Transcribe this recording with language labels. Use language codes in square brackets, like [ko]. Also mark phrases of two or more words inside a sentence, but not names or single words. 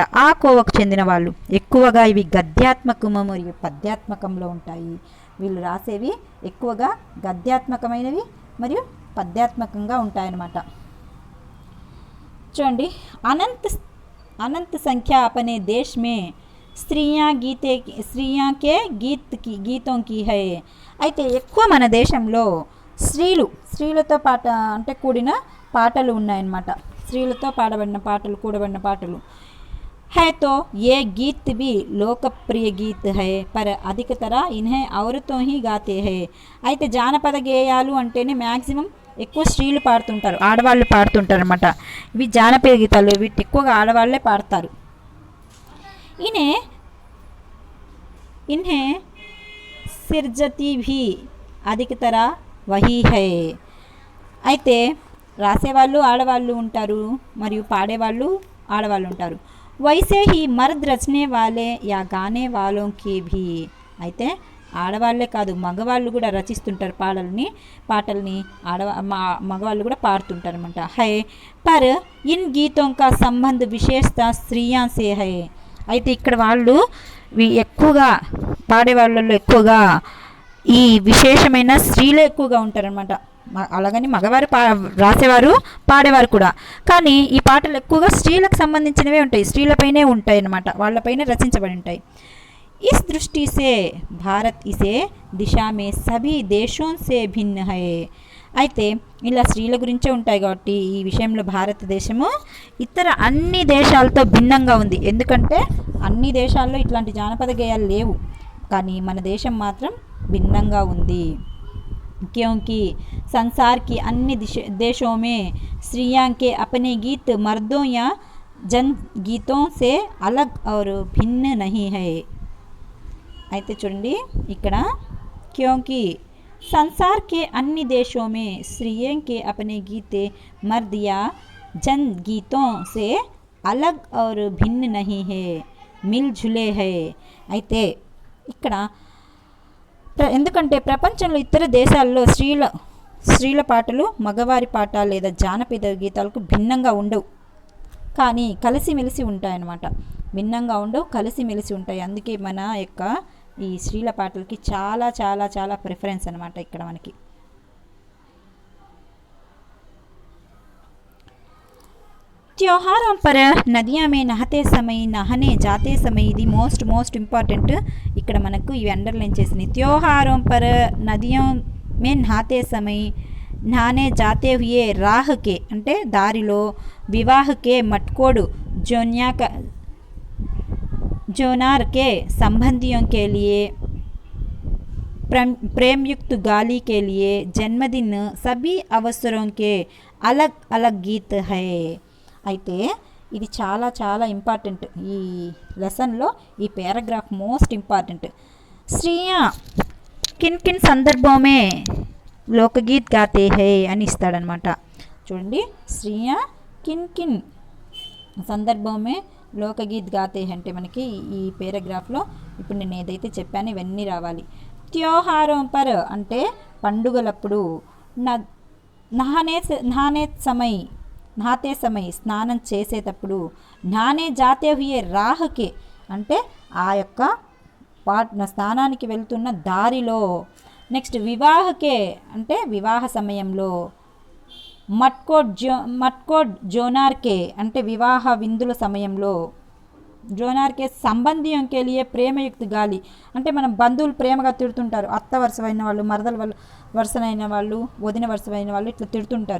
[te] ఆ కోవకు చెందిన వాళ్ళు. ఎక్కువగా ఇవి గద్యాత్మకము మరియు పద్యాత్మకంలో ఉంటాయి. వీళ్ళు రాసేవి ఎక్కువగా గద్యాత్మకమైనవి మరియు పద్యాత్మకంగా ఉంటాయన్నమాట. [hi] చూడండి, अनंत संख्या अपने देश में स्त्रियां के गीतों की है. [te] అయితే ఎక్కువ మన దేశంలో స్త్రీలతో అంటే కూడిన పాటలు ఉన్నాయన్నమాట. స్త్రీలతో పాడబడిన పాటలు, కూడబడిన పాటలు. [hi] है तो ये गीत भी लोकप्रिय गीत है पर अधिकतर इन्हें औरतों ही गाते हैं. [te] అయితే జానపద గేయాలు అంటేనే మ్యాక్సిమం ఎక్కువ స్త్రీలు పాడుతుంటారు, ఆడవాళ్ళు పాడుతుంటారు అనమాట. ఇవి జానపద గీతాలు, వీటి ఎక్కువగా ఆడవాళ్లే పాడతారు. [hi] इन्हें सिरजती भी अधिकतर वही है. [te] అయితే రాసేవాళ్ళు ఆడవాళ్ళు ఉంటారు మరియు పాడేవాళ్ళు ఆడవాళ్ళు ఉంటారు. [hi] वैसे ही मर्द रचने वाले या गाने वालों की भी. [te] అయితే ఆడవాళ్లే కాదు, మగవాళ్ళు కూడా రచిస్తుంటారు పాటల్ని మగవాళ్ళు కూడా పాడుతుంటారు అనమాట. [hi] है पर इन गीतों का संबंध विशेषत स्त्रियां से है. [te] అయితే ఇక్కడ వాళ్ళు ఎక్కువగా పాడేవాళ్ళలో ఎక్కువగా ఈ విశేషమైన స్త్రీలే ఎక్కువగా ఉంటారనమాట. అలాగని మగవారు రాసేవారు పాడేవారు కూడా, కానీ ఈ పాటలు ఎక్కువగా స్త్రీలకు సంబంధించినవే ఉంటాయి, స్త్రీలపైనే ఉంటాయి అన్నమాట, వాళ్ళపైనే రచించబడి ఉంటాయి. [hi] इस दृष्टि से भारत इसे दिशा में सभी देशों से भिन्न है. [te] అయితే ఇలా స్త్రీల గురించే ఉంటాయి కాబట్టి ఈ విషయంలో భారతదేశము ఇతర అన్ని దేశాలతో భిన్నంగా ఉంది. ఎందుకంటే అన్ని దేశాల్లో ఇట్లాంటి జానపద గేయాలు లేవు, కానీ మన దేశం మాత్రం భిన్నంగా ఉంది. [hi] क्योंकि संसार की अन्य देशों में स्त्रियां के अपने गीत मर्दों या जन गीतों से अलग और भिन्न नहीं है. [te] అయితే చూడండి ఇక్కడ, [hi] क्योंकि संसार के अन्य देशों में स्त्रियों के अपने गीत मर्द या जन गीतों से अलग और भिन्न नहीं है, मिलजुले है. [te] అయితే ఇక్కడ ఎందుకంటే ప్రపంచంలో ఇతర దేశాల్లో స్త్రీల పాటలు మగవారి పాట లేదా జానపద గీతాలకు భిన్నంగా ఉండవు, కానీ కలిసిమెలిసి ఉంటాయన్నమాట. భిన్నంగా ఉండవు, కలిసిమెలిసి ఉంటాయి. అందుకే మన యొక్క ఈ స్త్రీల పాటలకి చాలా చాలా చాలా ప్రిఫరెన్స్ అనమాట ఇక్కడ మనకి. [hi] त्योहारों पर नदियाँ में नहाते समय नहाने जाते समय [te] ఇది మోస్ట్ ఇంపార్టెంట్. ఇక్కడ మనకు ఇవి అండర్లైన్ చేసినాయి. [hi] त्योहारों पर नदियों में नहाते समय नहाने जाते हुए राह के [te] అంటే దారిలో, [hi] विवाह के मटकोड़ जोनार के संबंधियों के लिए, प्रेमयुक्त गाली के लिए, जन्मदिन सभी अवसरों के अलग अलग गीत है. [te] అయితే ఇది చాలా చాలా ఇంపార్టెంట్. ఈ లెసన్లో ఈ పారాగ్రాఫ్ [en] most important. [hi] स्त्रियां किन किन संदर्भ में लोकगीत गाते है [te] అని ఇస్తాడనమాట. చూడండి, [hi] स्त्रियां किन किन संदर्भ में लोकगीत गाते [te] అంటే మనకి ఈ పేరాగ్రాఫ్లో ఇప్పుడు నేను ఏదైతే చెప్పానో ఇవన్నీ రావాలి. [hi] त्योहारों पर [te] అంటే పండుగలప్పుడు, [hi] नहाते समय [te] స్నానం చేసేటప్పుడు, [hi] नहाने जाते हुए राह के [te] అంటే ఆ యొక్క స్నానానికి వెళ్తున్న దారిలో, నెక్స్ట్ వివాహకే అంటే వివాహ సమయంలో, [hi] मटकोड़ जोनार के [te] అంటే వివాహ విందుల సమయంలో, [hi] जोनार के संबंधियों के लिए प्रेमयुक्त गाली [te] అంటే మనం బంధువులు ప్రేమగా తిడుతుంటారు, అత్త వరుసైన వాళ్ళు, మరదల వరుసనైన వాళ్ళు, వదిన వరుసైన వాళ్ళు ఇట్లా తిడుతుంటారు.